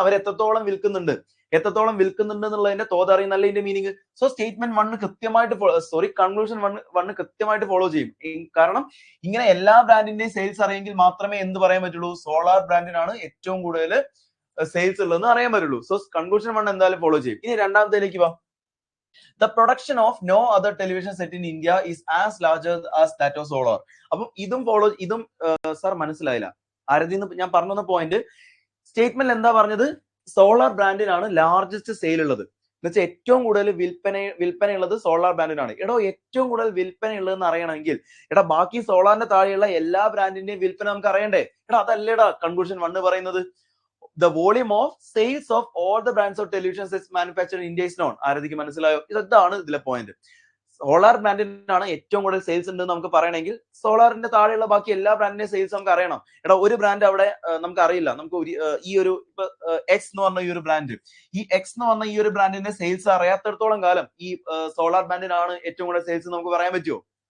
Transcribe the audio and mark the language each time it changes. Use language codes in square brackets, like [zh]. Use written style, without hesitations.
[ml] അവർ എത്രത്തോളം വിൽക്കുന്നുണ്ട് എന്നുള്ളതിന്റെ തോത് അറിയുന്നല്ല ഇതിന്റെ മീനിങ്. സോ സ്റ്റേറ്റ്മെന്റ് 1 കൃത്യമായിട്ട് കൺക്ലൂഷൻ 1 കൃത്യമായിട്ട് ഫോളോ ചെയ്യും. കാരണം ഇങ്ങനെ എല്ലാ ബ്രാൻഡിന്റെയും സെയിൽസ് അറിയെങ്കിൽ മാത്രമേ എന്ത് പറയാൻ പറ്റുള്ളൂ? സോളാർ ബ്രാൻഡിനാണ് ഏറ്റവും കൂടുതൽ സെയിൽസ് ഉള്ളതെന്ന് അറിയാൻ പറ്റുള്ളൂ. സോ കൺക്ലൂഷൻ 1 എന്തായാലും ഫോളോ ചെയ്യും. ഇനി രണ്ടാമത്തേലേക്ക് വാ. [en] The production of no other television set in India is as large as that of solar. [ml] അപ്പം ഇതും സാർ മനസ്സിലായില്ല ആരതിന്ന് ഞാൻ പറഞ്ഞ പോയിന്റ്. സ്റ്റേറ്റ്മെന്റ് എന്താ പറഞ്ഞത്? സോളാർ ബ്രാൻഡിനാണ് ലാർജസ്റ്റ് സെയിൽ ഉള്ളത്. എന്ന് വെച്ചാൽ ഏറ്റവും കൂടുതൽ വിൽപ്പനയുള്ളത് സോളാർ ബ്രാൻഡിനാണ്. എടോ ഏറ്റവും കൂടുതൽ വിൽപ്പന ഉള്ളതെന്ന് അറിയണമെങ്കിൽ ബാക്കി സോളാറിന്റെ താഴെയുള്ള എല്ലാ ബ്രാൻഡിന്റെയും വിൽപ്പന നമുക്ക് അറിയണ്ടേ? അതല്ലേടാ കൺക്ലൂഷൻ 1 പറയുന്നത്. [en] The volume of sales of all the brands of television sets manufactured in India is known. [ml] ആരതിക്ക് മനസ്സിലായോ? ഇതാണ് ഇതിലെ പോയിന്റ്. സോളാർ ബ്രാൻഡിനാണ് ഏറ്റവും കൂടുതൽ സെയിൽസ് ഉണ്ട് നമുക്ക് പറയണമെങ്കിൽ സോളാറിന്റെ താഴെയുള്ള ബാക്കി എല്ലാ ബ്രാൻഡിന്റെയും സെയിൽസ് നമുക്ക് അറിയണം. ഒരു ബ്രാൻഡ് അവിടെ നമുക്ക് അറിയില്ല. നമുക്ക് ഈ ഒരു എക്സ് എന്ന് പറഞ്ഞ ഈ ഒരു ബ്രാൻഡ്, ഈ ഒരു ബ്രാൻഡിന്റെ സെയിൽസ് അറിയാത്തിടത്തോളം കാലം ഈ സോളാർ ബ്രാൻഡിനാണ് ഏറ്റവും കൂടുതൽ സെയിൽസ് നമുക്ക് പറയാൻ പറ്റുമോ?